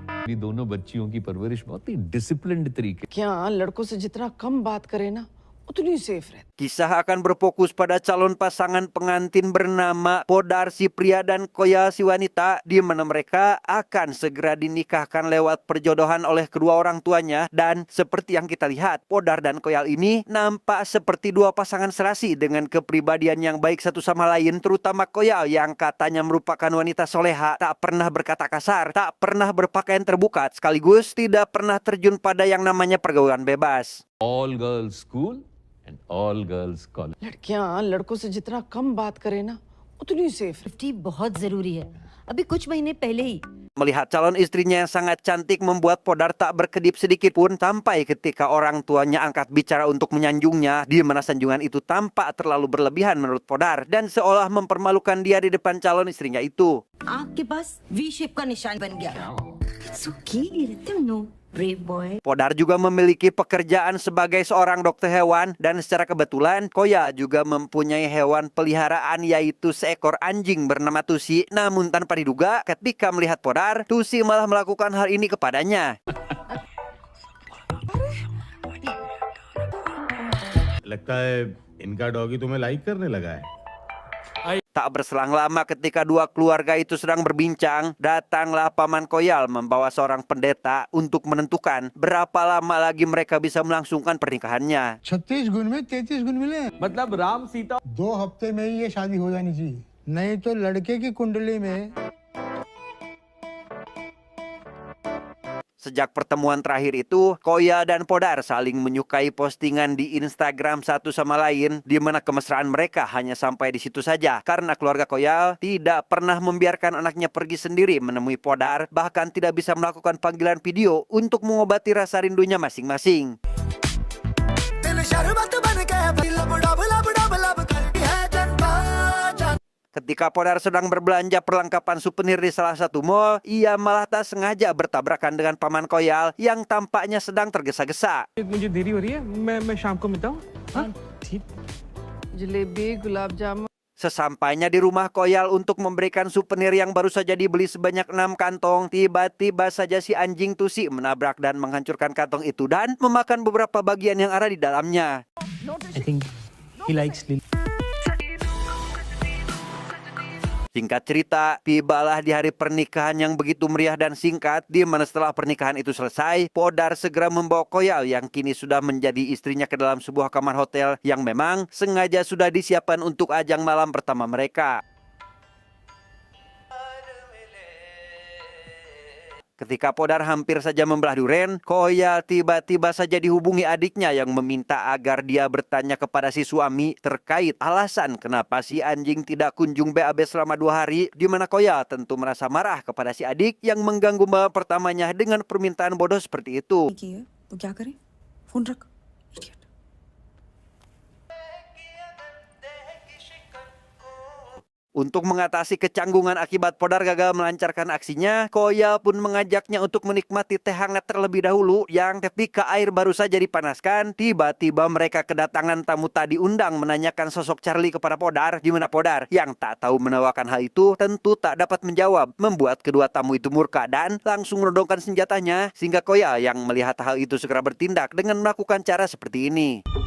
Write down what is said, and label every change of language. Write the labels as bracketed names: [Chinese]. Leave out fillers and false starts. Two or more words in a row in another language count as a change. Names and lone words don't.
[Hindi] ये दोनों बच्चियों की परवरिश बहुत ही डिसिप्लिन्ड तरीके। क्या लड़कों से जितना कम बात करे ना उतनी सेफ रहती. [Indonesian] Kisah akan berfokus pada calon pasangan pengantin bernama Podar si pria dan Koya si wanita, di mana mereka akan segera dinikahkan lewat perjodohan oleh kedua orang tuanya. Dan seperti yang kita lihat, Podar dan Koyal ini nampak seperti dua pasangan serasi dengan kepribadian yang baik satu sama lain, terutama Koyal yang katanya merupakan wanita soleha, tak pernah berkata kasar, tak pernah berpakaian terbuka, sekaligus tidak pernah terjun pada yang namanya pergaulan bebas. [English] All girls school and all girls college. [Hindi] लड़कियां लड़कों से जितना कम बात करे ना उतनी सेफ. सेफ्टी बहुत जरूरी है. अभी कुछ महीने पहले ही [Indonesian] Melihat calon istrinya yang sangat cantik membuat Podar tak berkedip sedikit pun, sampai ketika orang tuanya angkat bicara untuk menyanjungnya, di mana sanjungan itu tampak terlalu berlebihan menurut Podar dan seolah mempermalukan dia di depan calon istrinya itu. [Hindi] आँख के पास [English] V shape [Hindi] का निशान बन गया. [English] So cute, no brave boy. [Indonesian] Podar juga memiliki pekerjaan sebagai seorang dokter hewan dan secara kebetulan Koya juga mempunyai hewan peliharaan yaitu seekor anjing bernama Tusi. Namun tanpa diduga ketika melihat Podar, Tusi malah melakukan hal ini kepadanya. [Hindi] लगता है इनका डॉगी तुम्हें लाइक करने लगा है. [Indonesian] Tak berselang lama ketika dua keluarga itu sedang berbincang, datanglah Paman Koyal membawa seorang pendeta untuk menentukan berapa lama lagi mereka bisa melangsungkan pernikahannya. [Hindi] 36 गुण में 33 गुण मिले. मतलब राम सीता 2 हफ्ते में ही ये शादी हो जानी चाहिए, नहीं तो लड़के की कुंडली में. [Indonesian] Sejak pertemuan terakhir itu, Koya dan Podar saling menyukai postingan di Instagram satu sama lain, di mana kemesraan mereka hanya sampai di situ saja. Karena keluarga Koya tidak pernah membiarkan anaknya pergi sendiri menemui Podar, bahkan tidak bisa melakukan panggilan video untuk mengobati rasa rindunya masing-masing. Ketika Podar sedang berbelanja perlengkapan souvenir di salah satu mall, ia malah tak sengaja bertabrakan dengan Paman Koyal yang tampaknya sedang tergesa-gesa. [Hindi] मुझे देरी हो रही है, मैं शाम को मिलता हूँ. जलेबी गुलाब जामुन. [Indonesian] Sesampainya di rumah Koyal untuk memberikan souvenir yang baru saja dibeli sebanyak 6 kantong, tiba-tiba saja si anjing Tusi menabrak dan menghancurkan kantong itu dan memakan beberapa bagian yang ada di dalamnya. [English] I think he likes Lily. [Indonesian] Singkat cerita, tibalah di hari pernikahan yang begitu meriah dan singkat, di mana setelah pernikahan itu selesai, Podar segera membawa Koyal yang kini sudah menjadi istrinya ke dalam sebuah kamar hotel yang memang sengaja sudah disiapkan untuk ajang malam pertama mereka. Ketika Podar hampir saja membelah duren, Koyal tiba-tiba saja dihubungi adiknya yang meminta agar dia bertanya kepada si suami terkait alasan kenapa si anjing tidak kunjung BAB selama 2 hari, di mana Koyal tentu merasa marah kepada si adik yang mengganggu malam pertamanya dengan permintaan bodoh seperti itu. [Hindi] तो क्या करें? फोन रख. [Indonesian] Untuk mengatasi kecanggungan akibat Podar gagal melancarkan aksinya, Koyal pun mengajaknya untuk menikmati teh hangat terlebih dahulu yang ketika air baru saja dipanaskan, tiba-tiba mereka kedatangan tamu tak diundang menanyakan sosok Charlie kepada Podar, di mana Podar yang tak tahu menawarkan hal itu tentu tak dapat menjawab, membuat kedua tamu itu murka dan langsung menodongkan senjatanya, sehingga Koyal yang melihat hal itu segera bertindak dengan melakukan cara seperti ini.